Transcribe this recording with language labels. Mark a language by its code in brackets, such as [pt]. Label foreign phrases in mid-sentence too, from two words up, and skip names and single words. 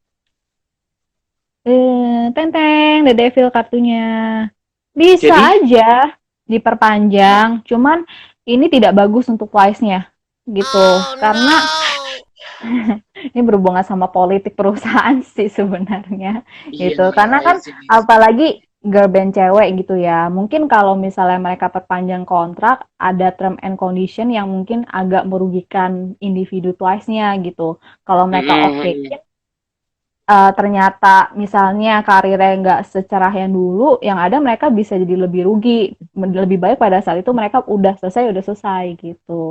[id] Tenteng, The Devil kartunya. Bisa Jadi, aja diperpanjang, cuman ini tidak bagus untuk Twice-nya gitu. Karena ini berhubungan sama politik perusahaan sih sebenarnya iya, gitu. Karena I kan [en] see, I see. [id] apalagi [en] girl band [id] cewek gitu ya. Mungkin kalau misalnya mereka perpanjang kontrak, ada [en] term and condition [id] yang mungkin agak merugikan individu Twice-nya gitu. Kalau mereka oke, Mm-mm. ternyata misalnya karirnya nggak secerah yang dulu, yang ada mereka bisa jadi lebih rugi. Lebih baik pada saat itu mereka udah selesai gitu.